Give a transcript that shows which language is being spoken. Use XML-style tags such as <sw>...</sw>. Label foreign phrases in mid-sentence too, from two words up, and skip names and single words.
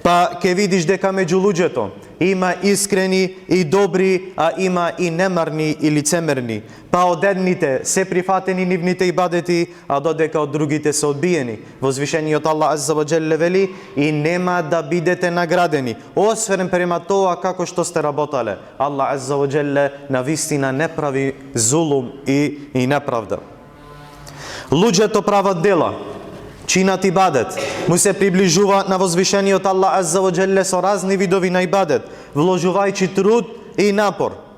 <mk>па ќе видиш дека меѓу луѓето има искрени и добри, а има и немарни и лицемерни. Па од едните се прифатени нивните ибадети, а додека од другите се одбиени. Возвишениот Аллах</mk> <ar>عز وجل</ar> <mk>вели: и нема да бидете наградени, освен према тоа како што сте работале. Аллах</mk> <ar>عز وجل</ar> <mk>навистина не прави зулум и неправда. Луѓето прават дела, чинат ибадет, му се приближуваат на возвишениот Аллах</mk> <ar>عز وجل</ar> <mk>со разни видови на ибадет, вложувајќи труд и напор.</mk>